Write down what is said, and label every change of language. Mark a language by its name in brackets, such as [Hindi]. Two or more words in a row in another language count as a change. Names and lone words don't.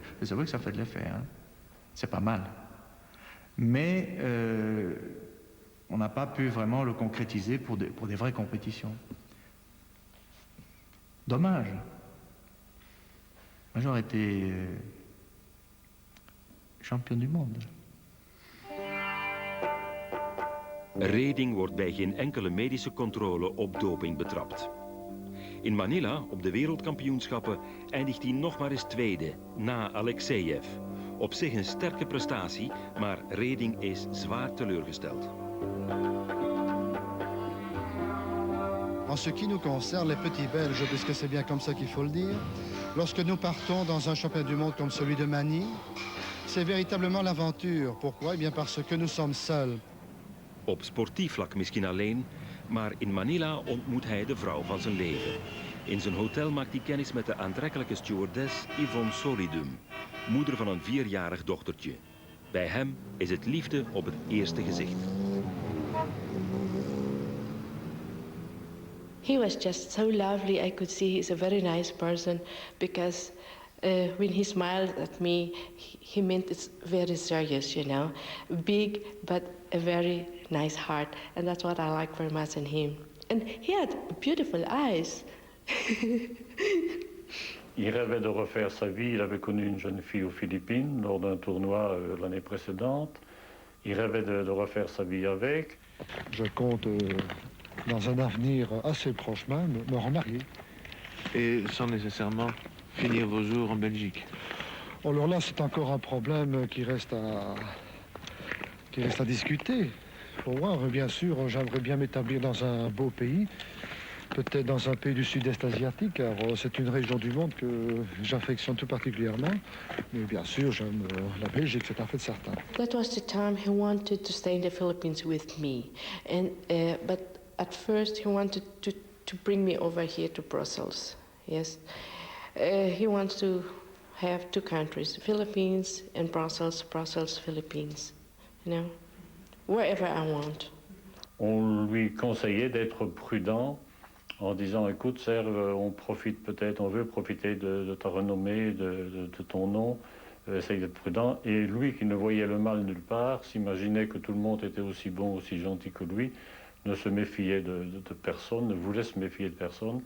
[French] Et c'est vrai que ça fait de l'effet, c'est pas mal. Mais on n'a pas pu vraiment le concrétiser pour des vraies compétitions. Dommage. Moi, j'aurais été champion du monde. [Dutch] Reding wordt bij geen enkele medische controle op doping betrapt. In Manila, op de wereldkampioenschappen, eindigt hij nog maar eens tweede, na Alexeyev. Op zich een sterke prestatie, maar Reding is zwaar teleurgesteld. [French] En ce qui nous concerne, les petits Belges, puisque c'est bien comme ça qu'il faut le dire, lorsque nous partons dans un championnat du monde comme celui de Manille, c'est véritablement l'aventure. Pourquoi? Eh bien parce que nous sommes seuls. [Dutch] Op sportief vlak misschien alleen, maar in Manila ontmoet hij de vrouw van zijn leven. In zijn hotel maakt hij kennis met de aantrekkelijke stewardess Yvonne Solidum, moeder van een 4-jarig dochtertje. Bij hem is het liefde op het eerste gezicht. [English] He was just so lovely. I could see he's a very nice person because when he smiled at me, he meant it's very serious, you know. Big, but a very nice heart. And that's what I like very much in him. And he had beautiful eyes. [French] Il rêvait de refaire sa vie. Il avait connu une jeune fille aux Philippines lors d'un tournoi l'année précédente. Il rêvait de refaire sa vie avec. Je compte, dans un avenir assez proche même, me remarier. Et sans nécessairement finir vos jours en Belgique? Alors là, c'est encore un problème qui reste à discuter. Faut voir, bien sûr, j'aimerais bien m'établir dans un beau pays, peut-être dans un pays du sud-est asiatique, car c'est une région du monde que j'affectionne tout particulièrement. Mais bien sûr, j'aime la Belgique, c'est un fait certain. [English] That was the time he wanted to stay in the Philippines with me. And but at first he wanted to bring me over here to Brussels. Yes. He wants to have 2 countries, Philippines and Brussels, Philippines, you know, wherever I want. [French] On lui conseillait d'être prudent en disant, écoute Serge, on veut profiter de ta renommée, de ton nom, essaye d'être prudent. Et lui, qui ne voyait le mal nulle part, s'imaginait que tout le monde était aussi bon, aussi gentil que lui, ne se méfiait de personne, ne voulait se méfier de personne.